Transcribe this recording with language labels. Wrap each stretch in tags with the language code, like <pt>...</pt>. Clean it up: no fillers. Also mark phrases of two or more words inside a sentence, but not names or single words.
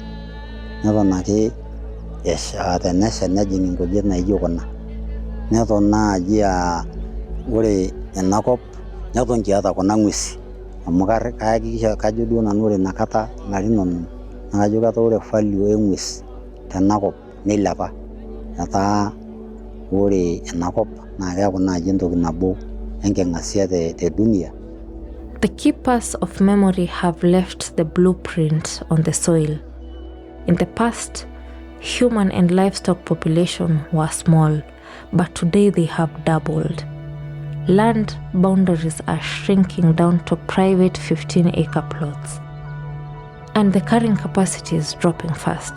<mas>neton ake tenesha nejing inkujit naijo kuna neton naaji ore enakop neton kiata kuna ng'uesi amu kajo duo nanu ore inakata ilarin 10 naa kajo kata ore value eng'ues tenakop neilepa etaa ore enakop naa keeku naaji entoki nabo enking'asia te dunia.</mas> <en>The keepers of memory have left the blueprint on the soil. In the past, human and livestock population were small, but today they have doubled. Land boundaries are shrinking down to private 15-acre plots, and the carrying capacity is dropping fast.</en>